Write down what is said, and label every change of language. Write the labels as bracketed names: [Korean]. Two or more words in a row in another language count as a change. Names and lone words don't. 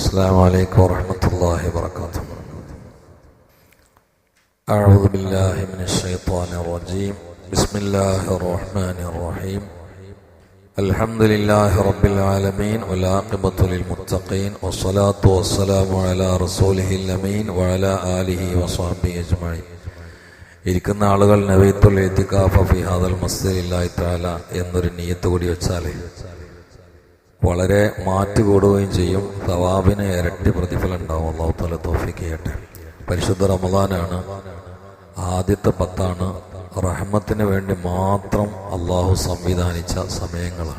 [Arabic] السلام عليكم ورحمة الله وبركاته. أعوذ بالله من الشيطان الرجيم. بسم الله الرحمن الرحيم. الحمد لله رب العالمين والعاقبة للمتقين والصلاة والسلام على رسوله الأمين وعلى آله وصحبه أجمعين. [Malayalam] ഇരിക്കുന്ന ആളുകൾ [Arabic] نويت الاعتكاف في هذا المسجد لله تعالى [Malayalam] എന്നൊരു നിയ്യത്ത് കൂടി വെച്ചാൽ വളരെ മാറ്റുകൂടുകയും ചെയ്യും. സവാബിന് ഇരട്ടി പ്രതിഫലം ഉണ്ടാവും. [Arabic] الله تعالى [Malayalam] തൗഫീഖ് ചെയ്യട്ടെ. പരിശുദ്ധ റമദാനാണ്, ആദ്യത്തെ 10 റഹ്മത്തിന് വേണ്ടി മാത്രം അള്ളാഹു സംവിധാനിച്ച സമയങ്ങളാണ്.